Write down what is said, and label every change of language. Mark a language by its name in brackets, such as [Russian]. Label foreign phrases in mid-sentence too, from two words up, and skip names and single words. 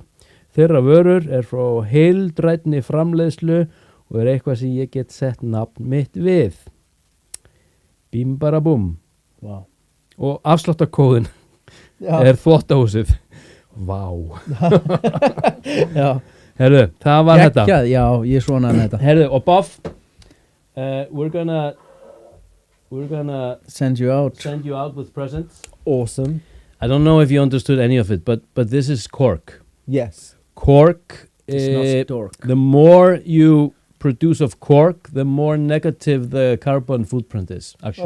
[Icelandic] Þeirra vörur frá heildrænni framleiðslu og eitthvað sem ég get sett nafn mitt við. Bím bara búm. [English] Wow. [Icelandic] Og afsláttarkóðin Þvottahúsið. Vá. Já. Herðu, það var þetta. Já, ég svona með þetta. Herðu, og Boff, [English] we're gonna send you out with presents. Awesome. I don't know if you understood any of it, but this is cork. Yes. Cork, It's not dork. the more you produce of cork, the more negative the carbon footprint is, actually.